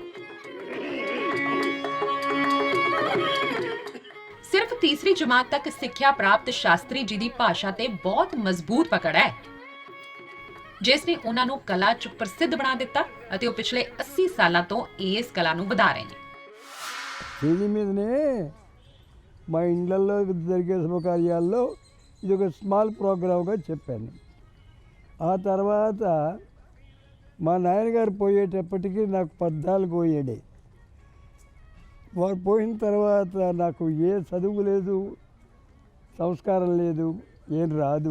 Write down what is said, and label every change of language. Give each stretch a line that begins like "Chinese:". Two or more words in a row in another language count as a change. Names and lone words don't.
Punjabi: ਸਿਰਫ ਤੀਸਰੀ ਜਮਾਤ ਤੱਕ ਸਿੱਖਿਆ ਪ੍ਰਾਪਤ ਸ਼ਾਸਤਰੀ ਜੀ ਦੀ ਭਾਸ਼ਾ ਤੇ ਬਹੁਤ ਮਜ਼ਬੂਤ ਪਕੜ ਹੈ, ਜਿਸ ਨੇ ਉਹਨਾਂ ਨੂੰ ਕਲਾ 'ਚ ਪ੍ਰਸਿੱਧ ਬਣਾ ਦਿੱਤਾ ਅਤੇ ਉਹ ਪਿਛਲੇ 80 ਸਾਲਾਂ ਤੋਂ ਇਸ ਕਲਾ ਨੂੰ ਵਧਾ ਰਹੇ ਨੇ।
Telugu: స్టేజి మీదనే మా ఇండ్లలో జరిగే శుభకార్యాల్లో ఇది ఒక
English: small program
Telugu: చెప్పాను. ఆ తర్వాత మా నాయనగారు పోయేటప్పటికి నాకు 14 ఏడే. వారు పోయిన తర్వాత నాకు ఏ చదువు లేదు, సంస్కారం లేదు, ఏం రాదు.